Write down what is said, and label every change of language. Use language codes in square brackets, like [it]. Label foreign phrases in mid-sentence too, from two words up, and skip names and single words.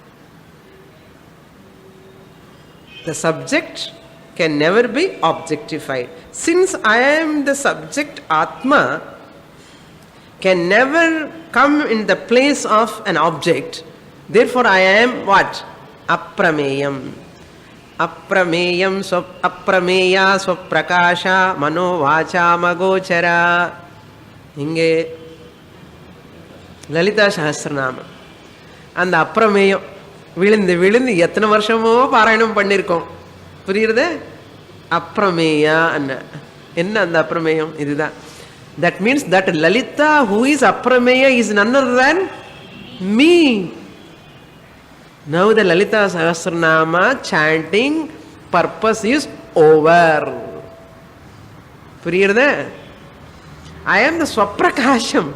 [en] The subject can never be objectified. Since I am the subject, Atma can never come in the place of an object. Therefore I am what? Aprameyam. [sa] अप्रमेयम् अप्रमेय स्वप्रकाश मनो वाचा मगोचर. [ta] Inge Lalita Sahasranama. And அப்ரமேயம் விழுந்து விழுந்து எத்தனை வருஷமோ பாராயணம் பண்ணியிருக்கோம். புரியுறதே? அப்ரமேயா என்ன அந்த அப்ரமேயம்? இதுதான். [en] That means that Lalita who is aprameya is none other than me. Now the Lalita Sahasranama chanting purpose is over. புரியுறதே? I am the Swaprakasham.